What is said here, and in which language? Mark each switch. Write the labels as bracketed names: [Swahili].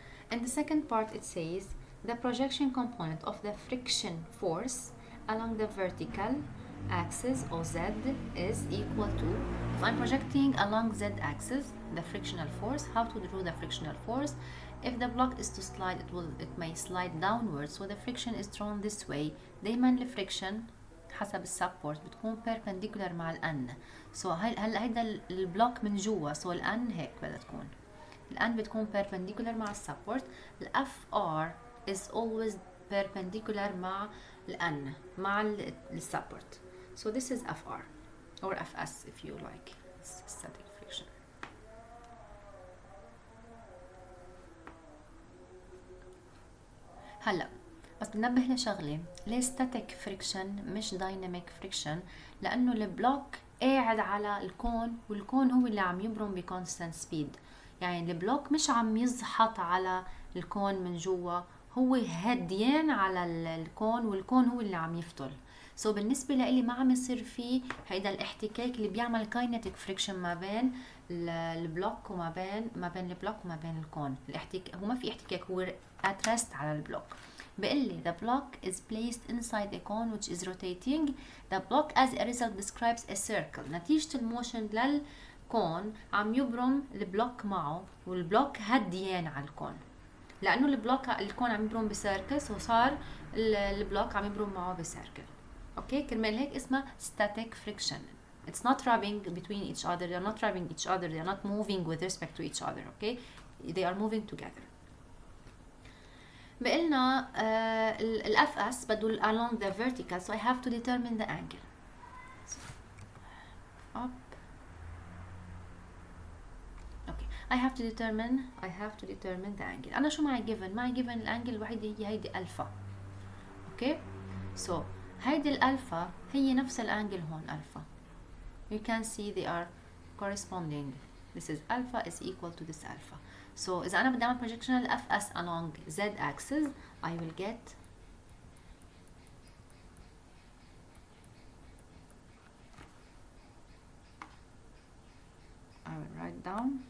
[English] In the second part it says the projection component of the friction force along the vertical axis OZ is equal to, if I'm projecting along Z axis the frictional force, how to draw the frictional force? If the block is to slide, it may slide downwards, so the friction is drawn this way. [Arabic] دايما الفريكشن حسب السبورت بتكون perpendicular مع الان. so هلا هيدا البلوك من جوا، so الان هيك بدها تكون، الان بتكون perpendicular مع السبورت. الاف ار [English] is always perpendicular [Arabic] مع الان مع السبورت. [English] So this is FR or FS if you like. It's static friction. [Arabic] هلا بس بنبه لشغله، ليه static friction مش dynamic friction؟ لأنه البلوك قاعد على الكون والكون هو اللي عم يبرم بكونستانت سبيد. يعني البلوك مش عم يزحط على الكون من جوا، هو هديان على الكون والكون هو اللي عم يفتل. So بالنسبة لإلي ما عم يصير فيه هيدا الاحتكاك اللي بيعمل kinetic friction ما بين البلوك وما بين البلوك وما بين الكون. هو ما في احتكاك، هو [English] at rest [Arabic] على البلوك. بقلي [English] the block is placed inside a cone which is rotating. The block as a result describes a circle. [Arabic] نتيجة الموشن للكون عم يبرم البلوك معه، والبلوك هديان على الكون. لأنه الكون عم يبرم بسيركل، so صار البلوك عم يبرم معه بسيركل. اوكي، كرمال هيك اسمها static friction. [English] It's not rubbing between each other. They are not rubbing each other. They are not moving with respect to each other. Okay, they are moving together. [Arabic] بقلنا ال FS بدو [English] along the vertical, so I have to determine the angle. So, up. Okay, I have to determine the angle. [Arabic] أنا شو معي given؟ معي given الانجل الوحيدة هي هيدي ألفا. Okay, so هيدي الألفا هي نفس الانجل هون ألفا. [English] You can see they are corresponding. This is alpha is equal to this alpha. So [Arabic] إذا أنا بدي أعمل [English] projectional FS along Z axis, I will get I will write down.